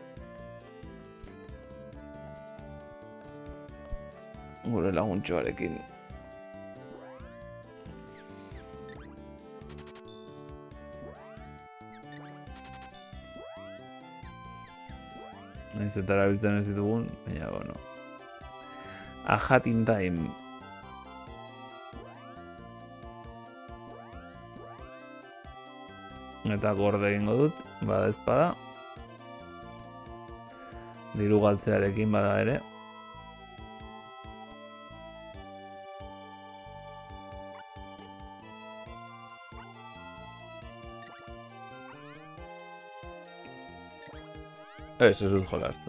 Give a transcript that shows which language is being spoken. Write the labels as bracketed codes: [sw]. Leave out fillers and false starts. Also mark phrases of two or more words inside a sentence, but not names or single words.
[eu] Gure laguntxoarekin. Naiz eta erabiltzen ez ditugun, baina, bueno. A hat in time. Eta gorde egingo dut, bada ezpada. Diru galtzearekin bada ere. Ez dut jolastu.